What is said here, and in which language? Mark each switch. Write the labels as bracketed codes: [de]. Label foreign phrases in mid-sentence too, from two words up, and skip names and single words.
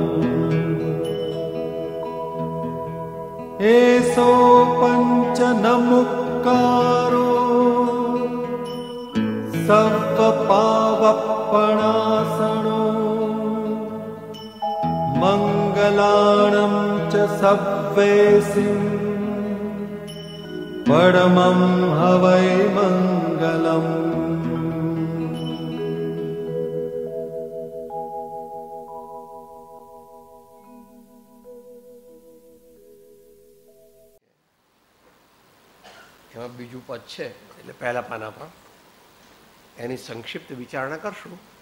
[pra] एसो पंच नमुक्कारो सव्वपावप्पणासनो मंगलाणं च सव्वेसिं परमं हवै मंगलम्। [gu] એમાં બીજું પદ છે એટલે પહેલા પાના પર એની સંક્ષિપ્ત વિચારણા કરશું.